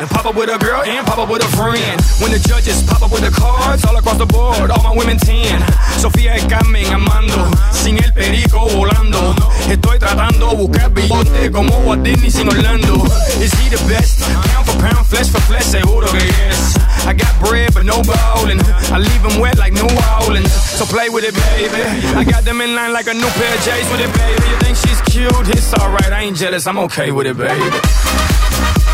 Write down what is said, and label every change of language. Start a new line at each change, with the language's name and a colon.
English: With a girl and pop up with a friend. When the judges pop up with the cards all across the board, all my women 10.
Spanish: Sofía y Carmen amando, sin el perico volando. Estoy tratando de buscar billete como Walt Disney sin Orlando.
English: Is he the best? Pound for pound, flesh for flesh,
Spanish: seguro que
English: yes. I got bread but no bowling. I leave them wet like New Orleans. So play with it, baby. I got them in line like a new pair of J's with it, baby. You think she's cute? It's alright, I ain't jealous, I'm okay with it, baby.